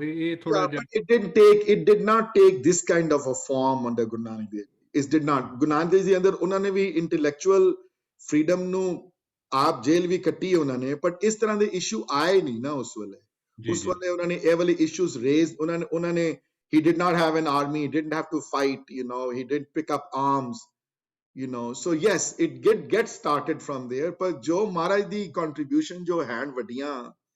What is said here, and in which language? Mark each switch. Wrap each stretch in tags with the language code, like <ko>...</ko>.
<en>it did not take this kind of a form under Guru Nanak Dev. It did not.</en> <pa>Guru Nanak Dev ji ਅੰਦਰ ਉਹਨਾਂ ਨੇ ਵੀ intellectual freedom ਨੂੰ ਆਪ ਜੇਲ੍ਹ ਵੀ ਕੱਟੀ ਉਹਨਾਂ ਨੇ, but ਇਸ ਤਰ੍ਹਾਂ ਦੇ ਇਸ਼ੂ ਆਏ ਨਹੀਂ ਨਾ ਉਸ ਵੇਲੇ। ਉਸ ਵੇਲੇ ਉਹਨਾਂ ਨੇ</pa> <en>ਇਹ ਵਾਲੇ issues raise, ਉਹਨਾਂ ਨੇ he did not have an army, he didn't have to fight, you know, he didn't pick up arms, you know, so yes, it get started from there।</en> <pa>ਪਰ ਜੋ ਮਹਾਰਾਜ ਦੀ contribution ਜੋ ਹਨ ਵੱਡੀਆਂ,</pa>